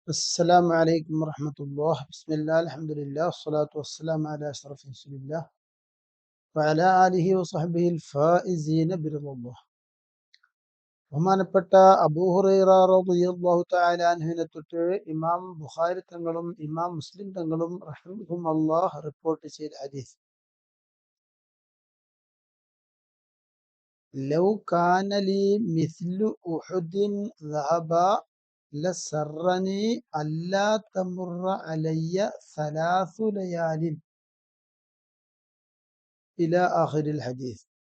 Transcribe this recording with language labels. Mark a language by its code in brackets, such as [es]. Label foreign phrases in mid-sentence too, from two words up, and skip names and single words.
[ar] السلام عليكم ورحمة الله. بسم الله الحمد لله والصلاة والسلام على أشرف رسول الله وعلى آله وصحبه الفائزين برضا الله. [ml] ബഹുമാനപ്പെട്ട അബൂ ഹുറൈറ [ar] رضي الله تعالى [ml] അൻഹുവിനെ തൊട്ട് ഇമാം ബുഖാരി തങ്ങളും ഇമാം മുസ്ലിം തങ്ങളും റഹിമഹുമുല്ലാഹ് റിപ്പോർട്ട് ചെയ്ത ഹദീസ്, [ar] لو كان لي مثل أحد ذهبا لسرني ألا تمر علي ثلاث ليال إلى آخر الحديث.